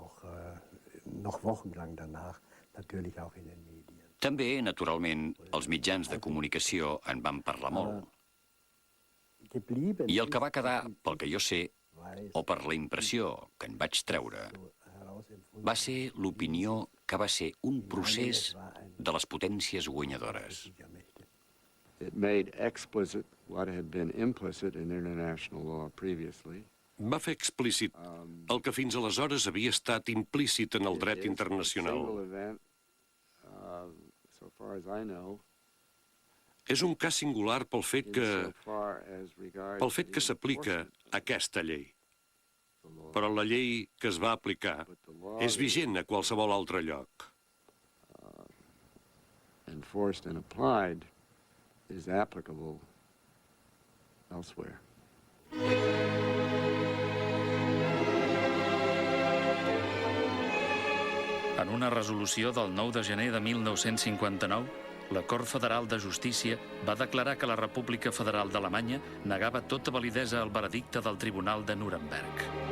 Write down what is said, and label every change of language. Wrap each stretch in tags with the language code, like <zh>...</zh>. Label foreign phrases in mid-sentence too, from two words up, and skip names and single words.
<ca>També, naturalment, els mitjans de comunicació en van parlar molt. I el que va quedar, pel que jo sé, o per la impressió que en vaig treure, va ser l'opinió que va ser un procés de les potències guanyadores.</ca> <en>It made explicit what had been implicit in international law previously.</en> <ca>Va fer explícit el que fins aleshores havia estat implícit en el dret internacional. És un cas singular pel fet que s'aplica aquesta llei. Però la llei que es va aplicar és vigent a qualsevol altre lloc.</ca> <en>Enforced and applied is applicable elsewhere.</en> <ca>En una resolució del 9 de gener de 1959, la Cort Federal de Justícia va declarar que la República Federal d'Alemanya negava tota validesa al veredicte del Tribunal de Nuremberg.</ca>